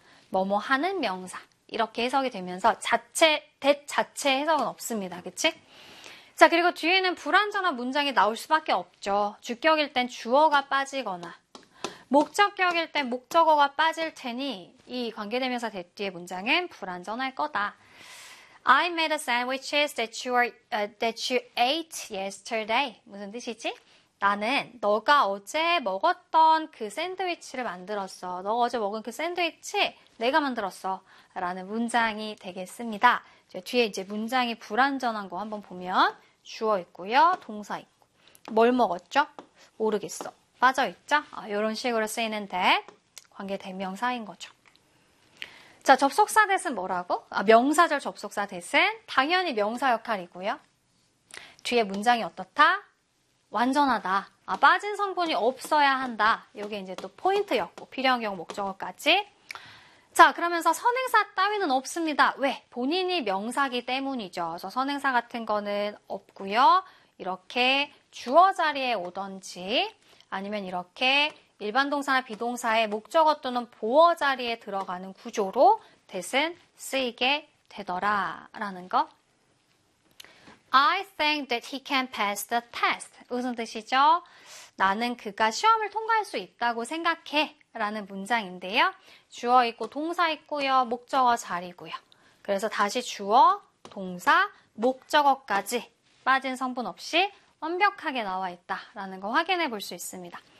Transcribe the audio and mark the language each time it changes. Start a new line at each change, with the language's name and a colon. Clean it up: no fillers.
Korean: 뭐뭐 하는 명사 이렇게 해석이 되면서 자체 that 자체 해석은 없습니다. 그치? 자, 그리고 뒤에는 불완전한 문장이 나올 수밖에 없죠. 주격일 땐 주어가 빠지거나 목적격일 땐 목적어가 빠질 테니 이 관계대명사 that 뒤의 문장은 불완전할 거다.
English: I made a sandwiches that you were, that you ate yesterday.
Korean: 무슨 뜻이지? 나는 너가 어제 먹었던 그 샌드위치를 만들었어. 너 어제 먹은 그 샌드위치 내가 만들었어. 라는 문장이 되겠습니다. 이제 뒤에 이제 문장이 불완전한 거 한번 보면 주어 있고요. 동사 있고. 뭘 먹었죠? 모르겠어. 빠져 있죠? 이런 식으로 쓰이는 that 관계 대명사인 거죠. 자, 접속사 대신 뭐라고? 아, 명사절 접속사 대신 당연히 명사 역할이고요. 뒤에 문장이 어떻다? 완전하다. 아, 빠진 성분이 없어야 한다. 이게 이제 또 포인트였고 필요한 경우 목적어까지. 자, 그러면서 선행사 따위는 없습니다. 왜? 본인이 명사기 때문이죠. 그래서 선행사 같은 거는 없고요. 이렇게 주어 자리에 오던지 아니면 이렇게 일반 동사나 비동사의 목적어 또는 보어 자리에 들어가는 구조로 대신 쓰이게 되더라 라는 거.
English: I think that he can pass the test.
Korean: 무슨 뜻이죠? 나는 그가 시험을 통과할 수 있다고 생각해 라는 문장인데요. 주어 있고 동사 있고요. 목적어 자리고요. 그래서 다시 주어, 동사, 목적어까지 빠진 성분 없이 완벽하게 나와 있다라는 거 확인해 볼 수 있습니다.